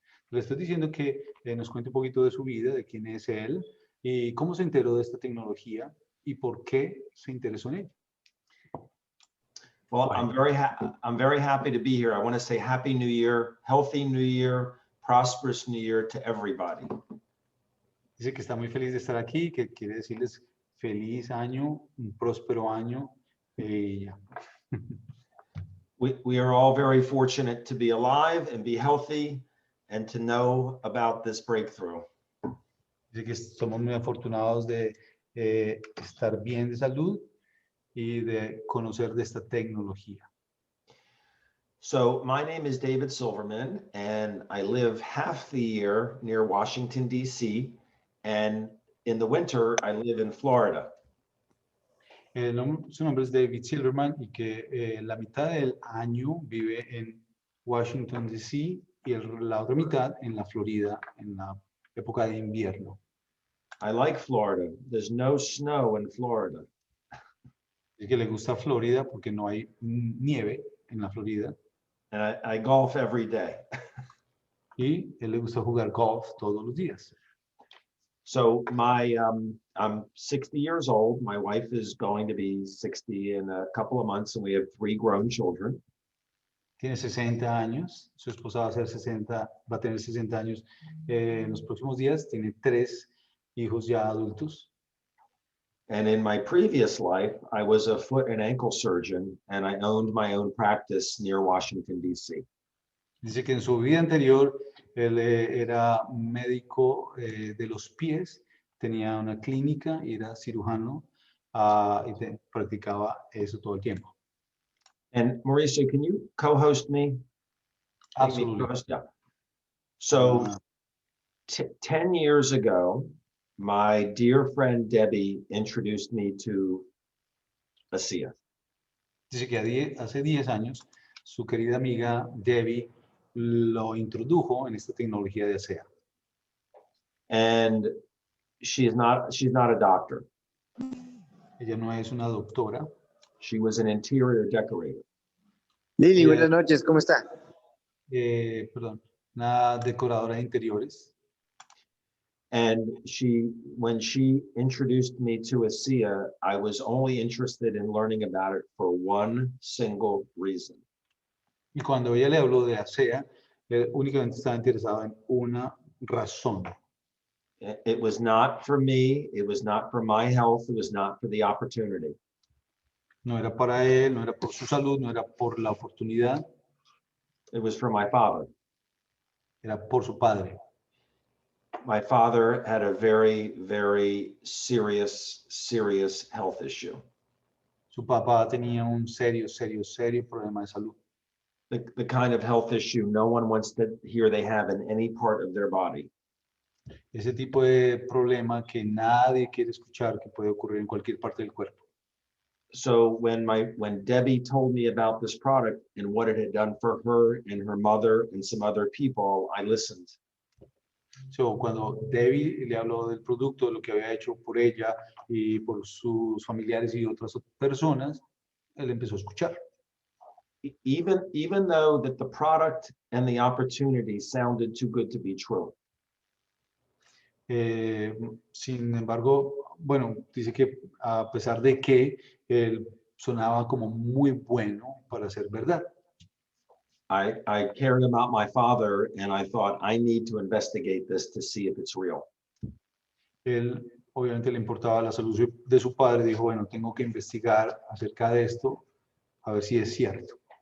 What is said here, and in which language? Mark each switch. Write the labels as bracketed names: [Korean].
[Spanish] Le estoy diciendo que nos cuente un poquito de su vida, de quién es él, y cómo se enteró de esta tecnología, y por qué se interesó en ella. [English] Well, [Spanish] Bueno. [English] I'm very happy to be here. I want to say Happy New Year, healthy New Year, prosperous New Year to everybody. [Spanish] Dice que está muy feliz de estar aquí, que quiere decirles feliz año, un próspero año. Ya. [English] We are all very fortunate to be alive and be healthy and to know about this breakthrough. [Spanish] Dice que somos muy afortunados de estar bien de salud y de conocer de esta tecnología. [English] So my name is David Silverman, and I live half the year near Washington, D.C., and in the winter, I live in Florida. [Spanish] Su nombre es David Silverman y que la mitad del año vive en Washington, D.C. y la otra mitad en la Florida, en la época de invierno. [English] I like Florida. There's no snow in Florida. [Spanish] Dice que le gusta Florida porque no hay nieve en la Florida. [English] And I golf every day. [Spanish] Y él le gusta jugar golf todos los días. [English] So I'm 60 years old. My wife is going to be 60 in a couple of months, and we have 3 grown children. [Spanish] Tiene 60 años, su esposa va a tener 60 años en los próximos días, tiene 3 hijos ya adultos. [English] And in my previous life, I was a foot and ankle surgeon, and I owned my own practice near Washington, D.C. [Spanish] Dice que en su vida anterior él era médico de los pies, tenía una clínica y era cirujano y practicaba eso todo el tiempo. [English] And Mauricio, can you co-host me? Absolutely. Yeah. So 10 years ago, my dear friend Debbie introduced me to ASEA. [Spanish] Dice que hace 10 años su querida amiga Debbie lo introdujo en esta tecnología de ASEA. [English] And she's not a doctor. [Spanish] Ella no es una doctora. [English] She was an interior decorator. [Spanish] Lili, buenas noches, ¿cómo está? Perdón, una decoradora de interiores. [English] And when she introduced me to ASEA, I was only interested in learning about it for one single reason. [Spanish] Y cuando ella le habló de ASEA, únicamente estaba interesado en una razón. [English] It was not for me, it was not for my health, it was not for the opportunity. [Spanish] No era para él, no era por su salud, no era por la oportunidad. [English] It was for my father. [Spanish] Era por su padre. [English] My father had a very, very serious health issue. [Spanish] Su papá tenía un serio problema de salud. [English] The kind of health issue no one wants to hear they have in any part of their body. [Spanish] Ese tipo de problema que nadie quiere escuchar que puede ocurrir en cualquier parte del cuerpo. [English] So when Debbie told me about this product and what it had done for her and her mother and some other people, I listened. [Spanish] So, cuando Debbie le habló del producto, de lo que había hecho por ella y por sus familiares y otras personas, él empezó a escuchar. [English] Even though that the product and the opportunity sounded too good to be true. [Spanish] Sin embargo, bueno, dice que a pesar de que él sonaba como muy bueno para ser verdad. [English] I cared about my father and I thought I need to investigate this to see if it's real. [Spanish] Él obviamente le importaba la salud de su padre, dijo, bueno, tengo que investigar acerca de esto, a ver si es cierto.